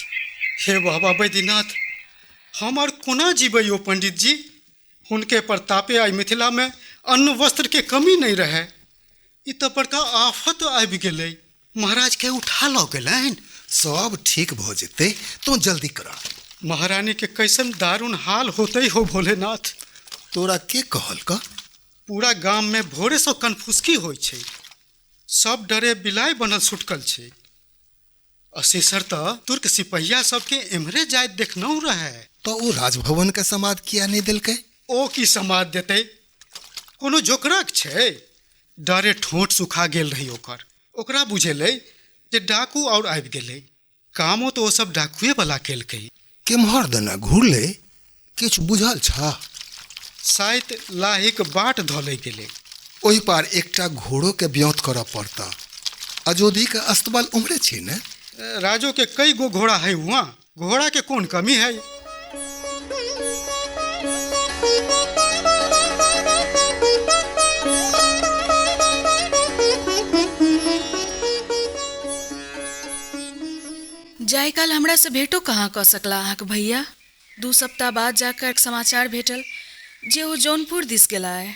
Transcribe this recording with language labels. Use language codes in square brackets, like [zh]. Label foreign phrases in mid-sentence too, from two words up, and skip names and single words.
[mai] हे बाबा बैद्यनाथ, हम और कोना जीबै यो पंडित जी? हुनके प्रतापे आई मिथिला में अन्न वस्त्र के कमी नहीं रहे। ई तो बड़का आफत आबि गेलै। महाराज के उठा लऽ गेलनि। सब ठीक भऽ जेतै, तो जल्दी करा। महारानी के कैसन दारुण हाल होते हो भोलेनाथ। तोरा के कहल का? पूरा गाम में भोरे से कनफुसकी होइ छै। सब डरे बिलाय बनल सुटकल छै। अशेषर तो तुर्क सिपहिया सबके एम्हरे जाय देखनौ रहे। तो ओ राजभवन के समाद किया नहीं दिलकै? ओ की समाद देते? कोनो जोकरक छै? डरे ठोंठ सुखा गेल रही ओकर। ओकरा बुझेलै जे डाकू और आबि गेलै। कामो तो ओ सब डाकुए वाला केलकै। केम्हर दना घुरले? किछु बुझल छ? शायद लाहिक बाट धलै गेलै। ओहि पार एकटा घोड़ो के ब्योत करऽ पड़ता। अजोधी के अस्तबल उम्हरे छै ने? राजो के कई गो घोड़ा है हुआ, घोड़ा के कौन कमी है? जाय काल हमरा से भेटो कहाँ कऽ सकला अहाँक भैया? 2 सप्ताह बाद जाकर समाचार भेटल जे ओ जौनपुर दिस गेला है।